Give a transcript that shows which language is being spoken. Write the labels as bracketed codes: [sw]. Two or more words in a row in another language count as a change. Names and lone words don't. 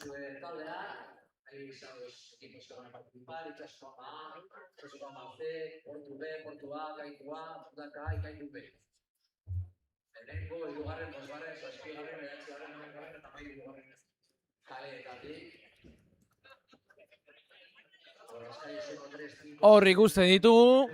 [es] Ahí están los equipos que van a participar, Itsasoko A, Itsasoko A C, Portu B, Portu A, Kaiku A, Putaka A y Kaiku B. [eu] Lehenengo, hirugarren, bosgarren, zazpigarren, bederatzigarren, hamaikagarren eta hamahirugarren kaleetatik. Hor ikusten ditugu